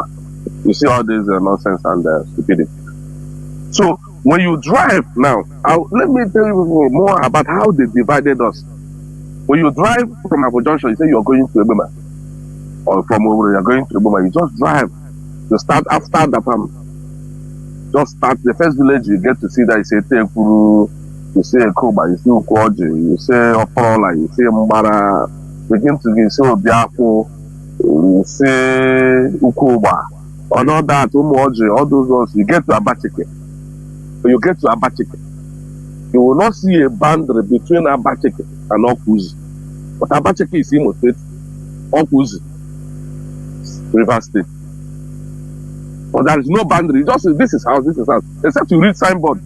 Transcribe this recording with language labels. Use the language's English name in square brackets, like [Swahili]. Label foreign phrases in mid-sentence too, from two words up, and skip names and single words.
[English] You see all this nonsense and stupidity. So when you drive now, let me tell you more about how they divided us. When you drive from Abu Junction, you say you're going to Ebema. Or from over you're going to Ebema, you just drive. You start after the farm. Just start the first village you get to see that is a Tekuru, you say Koba, you see Ukwoji, you say Oporola, you say Mbara, begin to you say Biafra, you say Ukoba, or all that, Umoji, all those ones, you get to Abachike. You get to Abachike. You will not see a boundary between Abachike and Okuzi. But Abachike is Imo State, Okuzi, River State. But there is no boundary. Just this is house, except you read signboard.